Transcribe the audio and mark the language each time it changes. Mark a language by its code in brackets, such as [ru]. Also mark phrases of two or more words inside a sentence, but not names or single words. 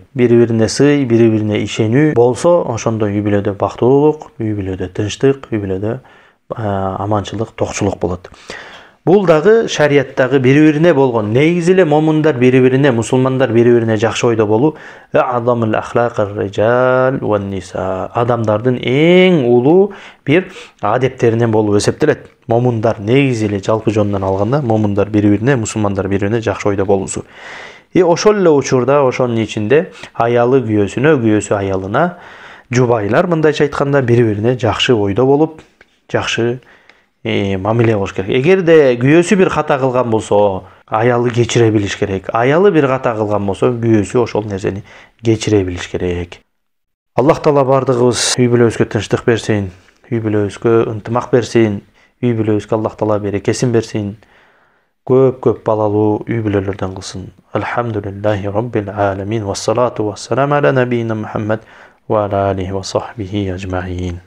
[ky] Бири-бирине сый, бири-бирине ишенүү болсо, ошондо үй-бүлөдө бактылуулук, үй-бүлөдө тынчтык, үй-бүлөдө аманчылык, токчулук болот. Бул дагы шарияттагы бири-бирине болгон негизи эле момундар бири-бирине, мусулмандар бири-бирине жакшы ойдо болуу [ar] أعظم أخلاق الرجال والنساء. [ky] Адамдардын эң улуу бир адептеринен болуп эсептелет. Момундар негизи эле жалпы жонунан алганда момундар бири-бирине, мусулмандар бири-бирине жакшы ойдо болуусу. Ошол эле учурда ошонун ичинде аялы күйөөсүнө, күйөөсү аялына, жубайлар мындайча айтканда бири-бирине жакшы ойдо болуп, жакшы мамиле кылыш керек. Эгерде күйөөсү бир ката кылган болсо, аялы кечире билиш керек. Аялы бир ката кылган болсо, күйөөсү ошол нерсени кечире билиш керек. Аллах Таала бардыгыбыз үй бүлөбүзгө тынчтык берсин, үй бүлөбүзгө ынтымак берсин, үй бүлөбүзгө Аллах Таала берекесин берсин. Көп балалуу үй бүлөлөрдөн кылсын. [ar] الحمد لله رب العالمين. والصلاة والسلام على نبينا محمد وعلى آله وصحبه أجمعين.